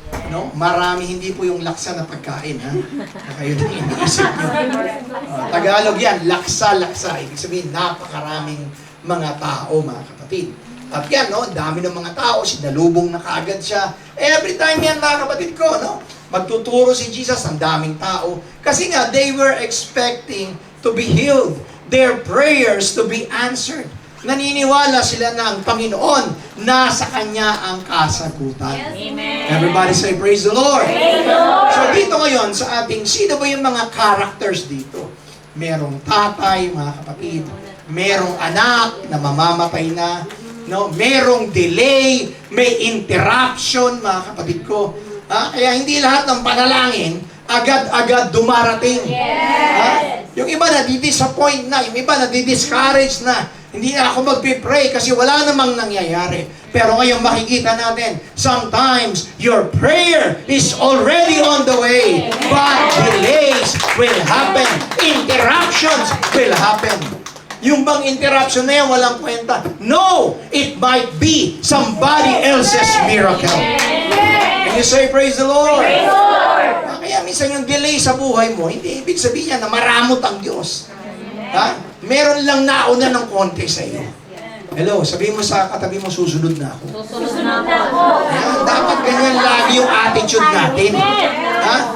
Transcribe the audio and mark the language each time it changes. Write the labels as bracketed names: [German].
[Filipino] No? Marami, hindi po yung laksa na pagkain, ha? Kayo din iniisip nyo. Tagalog yan, laksa-laksa. Ibig sabihin, napakaraming mga tao, mga kapatid. At yan, no? Dami ng mga tao, sinalubong na kaagad siya. Every time yan, mga kapatid ko, no? Magtuturo si Jesus, ang daming tao. Kasi nga, [English] they were expecting to be healed. Their prayers to be answered. [Filipino] Naniniwala sila na ang Panginoon nasa Kanya ang kasagutan. [English] Amen. Everybody say, praise the Lord. Praise the Lord. [Filipino] So dito ngayon, sa ating, sino ba yung mga characters dito? Merong tatay, mga kapatid. Merong anak na mamamatay na. No? Merong delay. May interruption, mga kapatid ko. Kaya hindi lahat ng panalangin, agad-agad dumarating. [English] Yes. [Filipino] Yung iba na di-disappoint na, yung iba na di-discourage na. Hindi na ako magpipray kasi wala namang nangyayari. Pero ngayon makikita natin, [English] sometimes your prayer is already on the way. But delays will happen. Interruptions will happen. [Filipino] Yung bang interruption na yan, walang kwenta. No! [English] It might be somebody else's miracle. Can you say praise the Lord? Praise the Lord. [Filipino] Kaya minsan yung delay sa buhay mo, hindi ibig sabihin niya na maramot ang Diyos. Ha? Meron lang nauna ng konti sa iyo. Hello, sabihin mo sa katabi mo, susunod na ako. Susunod na ako. Ayan, dapat ganyan lagi yung attitude natin. Ha?